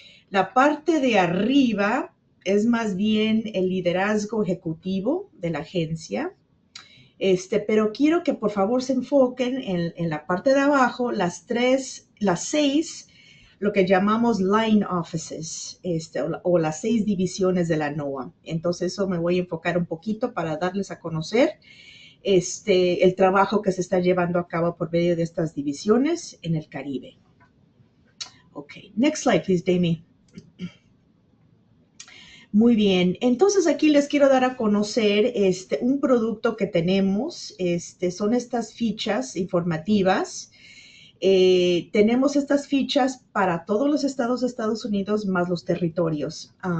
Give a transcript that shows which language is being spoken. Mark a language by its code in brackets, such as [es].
[es] La parte de arriba es más bien el liderazgo ejecutivo de la agencia, pero quiero que por favor se enfoquen en la parte de abajo, las 6, lo que llamamos line offices, o las 6 divisiones de la NOAA. Entonces eso me voy a enfocar un poquito para darles a conocer el trabajo que se está llevando a cabo por medio de estas divisiones en el Caribe. [en] Ok, next slide, please, Damie. [es] Muy bien, entonces aquí les quiero dar a conocer un producto que tenemos, son estas fichas informativas. Tenemos estas fichas para todos los estados de Estados Unidos más los territorios.